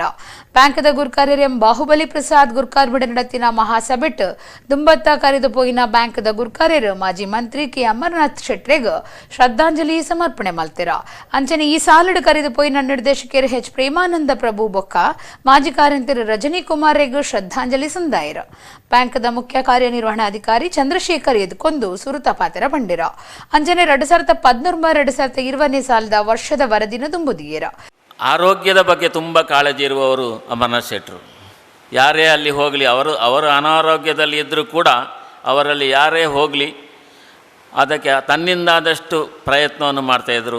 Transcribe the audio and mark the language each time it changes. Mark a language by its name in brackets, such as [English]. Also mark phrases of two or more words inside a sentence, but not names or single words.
[Tulu] ಬ್ಯಾಂಕ್ ದ ಗುರ್ಕಾರ್ಯರು ಎಂ ಬಾಹುಬಲಿ ಪ್ರಸಾದ್ ಗುರ್ಕಾರ್ಬಿಡ ನಡೆತಿನ ಮಹಾಸಭೆಟ್ ದುಂಬತ್ತ ಕರೆದು ಪೋಯಿನ ಬ್ಯಾಂಕ್ ದ ಗುರ್ಕಾರ್ಯರು ಮಾಜಿ ಮಂತ್ರಿ ಕೆ ಅಮರನಾಥ್ ಶೆಟ್ರೆಗೆ ಶ್ರದ್ಧಾಂಜಲಿ ಸಮರ್ಪಣೆ ಮಲ್ತಿರ. ಅಂಚನೆ ಈ ಸಾಲಡು ಕರೆದು ಪೋಯಿನ ನಿರ್ದೇಶಕರು ಎಚ್ ಪ್ರೇಮಾನಂದ ಪ್ರಭು ಬೊಕ್ಕ ಮಾಜಿ ಕಾರ್ಯಂತರು ರಜನಿ ಕುಮಾರ್ಗೆ ಶ್ರದ್ಧಾಂಜಲಿ ಸಂದಾಯರ. ಬ್ಯಾಂಕ್ದ ಮುಖ್ಯ ಕಾರ್ಯನಿರ್ವಹಣಾಧಿಕಾರಿ ಚಂದ್ರಶೇಖರ್ ಎದ್ಕೊಂದು ಸುರುತ ಪಾತ್ರ ಬಂಡಿರ. ಅಂಜನೆ 2013-2020 ಸಾಲದ ವರ್ಷದ ವರದಿನ ದುಂಬುದಿಯರ. [Kannada] ಆರೋಗ್ಯದ ಬಗ್ಗೆ ತುಂಬ ಕಾಳಜಿ ಇರುವವರು ಅಮರನಾಥ್ ಶೆಟ್ಟರು. ಯಾರೇ ಅಲ್ಲಿ ಹೋಗಲಿ, ಅವರು ಅನಾರೋಗ್ಯದಲ್ಲಿ ಇದ್ದರೂ ಕೂಡ ಅವರಲ್ಲಿ ಯಾರೇ ಹೋಗಲಿ ಅದಕ್ಕೆ ತನ್ನಿಂದಾದಷ್ಟು ಪ್ರಯತ್ನವನ್ನು ಮಾಡ್ತಾಯಿದ್ರು.